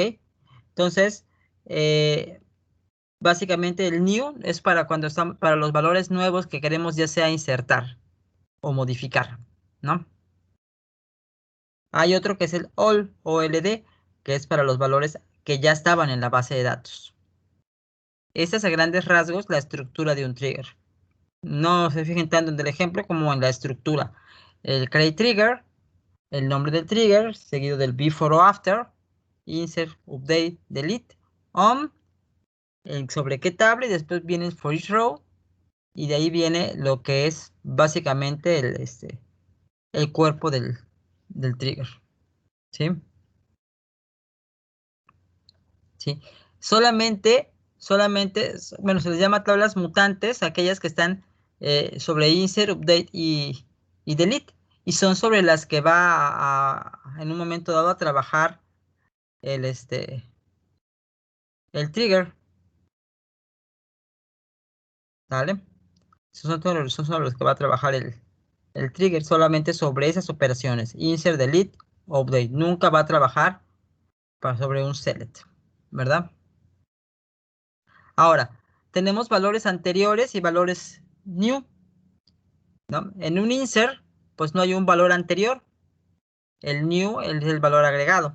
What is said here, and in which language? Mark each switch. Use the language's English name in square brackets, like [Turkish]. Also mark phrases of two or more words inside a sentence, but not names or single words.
[Spanish] Entonces, básicamente el new es para cuando están para los valores nuevos que queremos ya sea insertar o modificar, ¿no? Hay otro que es el all o LD, que es para los valores que ya estaban en la base de datos. Esta es a grandes rasgos la estructura de un trigger. No se fijen tanto en el ejemplo como en la estructura. El [English] create trigger, [Spanish] el nombre del trigger, seguido del before o after, [English] insert, update, delete, on, [Spanish] sobre qué tabla y después viene el [English] for each row [Spanish] y de ahí viene lo que es básicamente el cuerpo del trigger, ¿sí? ¿Sí? Bueno, se les llama tablas mutantes, aquellas que están sobre [English] insert, update [Spanish] y delete, y son sobre las que va en un momento dado a trabajar el, el trigger, ¿vale? Esos son los que va a trabajar el trigger solamente sobre esas operaciones, [English] insert, delete, update. [Spanish] Nunca va a trabajar sobre un select, ¿verdad? Ahora, tenemos valores anteriores y valores new, ¿no? En un insert, pues no hay un valor anterior. El new es el valor agregado.